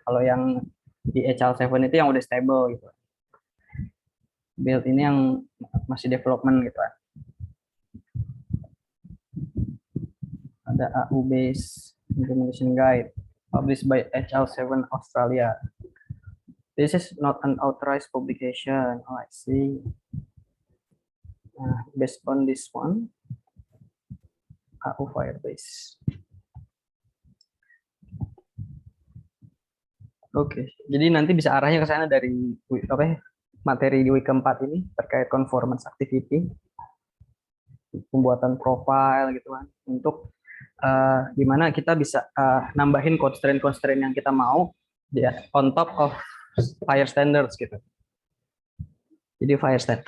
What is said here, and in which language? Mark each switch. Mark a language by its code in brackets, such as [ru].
[id] Kalau yang di HL7 itu yang udah stable gitu. Build ini yang masih development gitu. [en] Ada AU Base Implementation Guide published by HL7 Australia. This is not an authorized publication. Oh, I see. Based on this one, AU Firebase. [id] Oke, jadi nanti bisa arahnya ke sana dari materi di week keempat ini terkait conformance activity, pembuatan profile gitu kan, untuk gimana kita bisa nambahin constraint yang kita mau [en] on top of FHIR standards [id] gitu. Jadi FHIR standard.